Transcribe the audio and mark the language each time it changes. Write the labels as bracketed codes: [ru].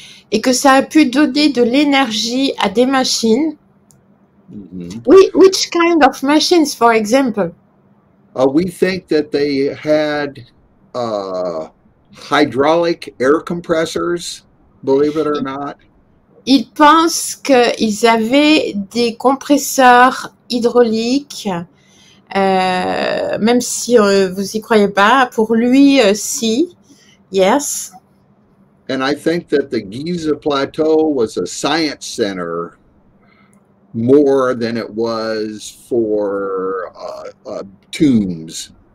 [fr] Et que ça a pu donner de l'énergie à des machines. [en] Which kind of machines, for example? We think that they had hydraulic air compressors. Believe it or not. [fr] Il pense qu'ils avaient des compresseurs hydrauliques, même si vous y croyez pas. Pour lui, si. Yes. [en] And I think that the Giza Plateau was a science center more than it was for tombs.